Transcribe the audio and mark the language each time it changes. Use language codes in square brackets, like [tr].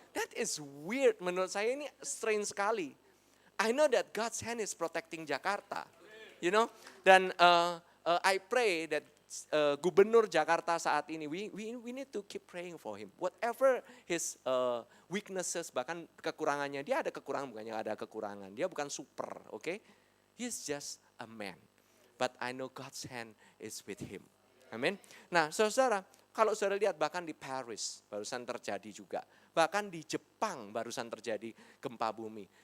[en] That is weird, [id] menurut saya ini strange sekali. [en] I know that God's hand is protecting Jakarta. You know, dan I pray that Gubernur Jakarta saat ini, we need to keep praying for him. Whatever his weaknesses, [id] bahkan kekurangannya, dia ada kekurangan, bukannya ada kekurangan. Dia bukan super, [en] okay? He's just a man. But I know God's hand is with him. [id] Amin. Nah saudara, kalau saudara lihat bahkan di Paris barusan terjadi juga. Bahkan di Jepang barusan terjadi gempa bumi.